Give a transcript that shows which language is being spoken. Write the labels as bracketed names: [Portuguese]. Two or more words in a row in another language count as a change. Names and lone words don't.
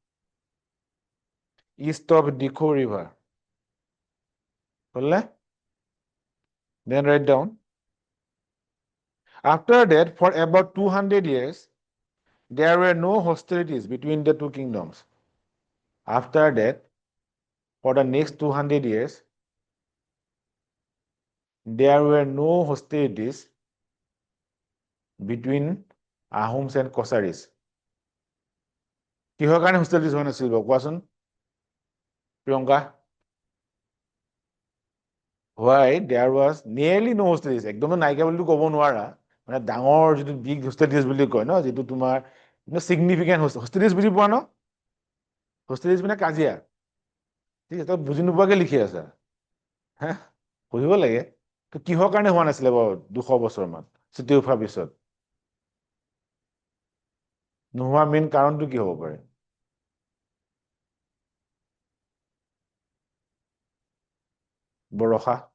[English] east of Dikho river then write down after that for about 200 years there were no hostilities between the two kingdoms after that for the next 200 years there were no hostilities between Ahoms and Kosaris [Assamese] কিহৰ কাৰণে hostilities হোৱা নাছিল কোৱাচোন প্ৰিয়ংকা [English] why there was nearly no hostilities [Assamese] একদম নাইকিয়া বুলি ক'ব নোৱাৰা মানে ডাঙৰ যেটো বিগ hostilities বুলি কয় ন যেটো তোমাৰ [English] significant hostilities [Assamese] বুজি পোৱা ন hostilities মানে কাজিয়া ঠিক আছে তই বুজি নোপোৱাকে লিখি আছা হা পঢ়িব লাগে তো কিহৰ কাৰণে হোৱা নাছিলে বাৰু 200 বছৰ মান Suteufa পিছত নোহোৱা মেইন কাৰণটো কি হ'ব পাৰে বৰষা